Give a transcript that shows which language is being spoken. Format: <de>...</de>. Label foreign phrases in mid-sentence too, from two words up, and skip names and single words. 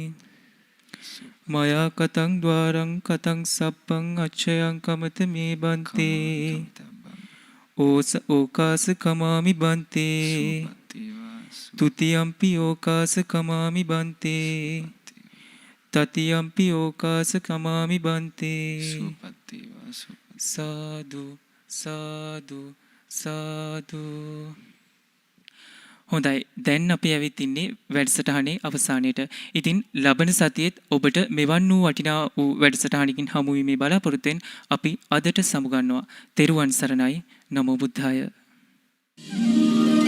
<pi>මයා කතං ద్వාරං කතං සප්පං අච්ඡයං කමත මේ බන්තේ ඕකාස කමාමි බන්තේ තුතියම්පි ඕකාස කමාමි බන්තේ තතියම්පි ඕකාස කමාමි බන්තේ සාදු සාදු සාදු.</pi> <si>හොඳයි, දැන් අපි ඇවිත් ඉන්නේ වැඩසටහනේ අවසානයේට. ඉතින් ලබන සතියේත් ඔබට මෙවන් වූ වටිනා වූ වැඩසටහනකින් හමු වීමේ බලාපොරොත්තුෙන් අපි අදට සමුගන්නවා. තෙරුවන් සරණයි.</si> <pi>නමෝ බුද්ධාය.</pi>